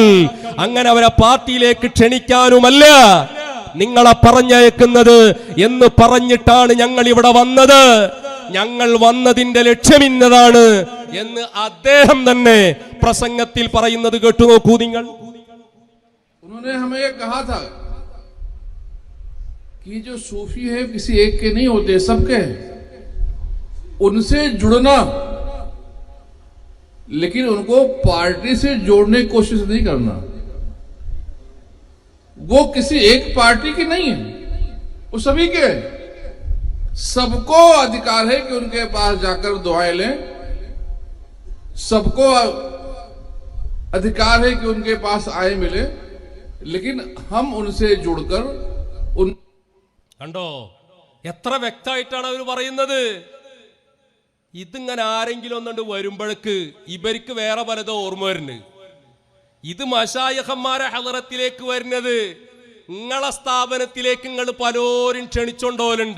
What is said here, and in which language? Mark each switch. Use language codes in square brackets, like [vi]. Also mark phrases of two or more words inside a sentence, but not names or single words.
[ml] അങ്ങനെ അവരെ പാർട്ടിയിലേക്ക് ക്ഷണിക്കാനുമല്ല നിങ്ങളെ പറഞ്ഞയക്കുന്നത് എന്ന് പറഞ്ഞിട്ടാണ് ഞങ്ങൾ ഇവിടെ വന്നത്. ഞങ്ങൾ വന്നതിന്റെ ലക്ഷ്യമിന്നതാണ് എന്ന് അദ്ദേഹം തന്നെ പ്രസംഗത്തിൽ പറയുന്നത് കേട്ടു നോക്കൂ നിങ്ങൾ. [hi] उन्होंने हमें ये कहा था कि जो सूफी है किसी एक के नहीं होते, सबके हैं, उनसे जुड़ना, लेकिन उनको पार्टी से जोड़ने की कोशिश नहीं करना। वो किसी एक पार्टी की नहीं है, वो सभी के हैं। सबको अधिकार है कि उनके पास जाकर दुआएं लें, सबको अधिकार है कि उनके पास आए मिले, लेकिन हम उनसे जुड़कर उन [ml] കണ്ടോ എത്ര വ്യക്തമായിട്ടാണ് അവർ പറയുന്നത്. ഇതിങ്ങനെ ആരെങ്കിലും ഒന്നുകൊണ്ട് വരുമ്പോഴേക്ക് ഇവർക്ക് വേറെ പലതോ ഓർമ്മ വരുന്നത്. ഇത് മശായിഖന്മാരെ ഹളറത്തിലേക്ക് വരുന്നത് നിങ്ങളെ സ്ഥാപനത്തിലേക്ക് നിങ്ങൾ പലരും ക്ഷണിച്ചോണ്ടോലുണ്ട്.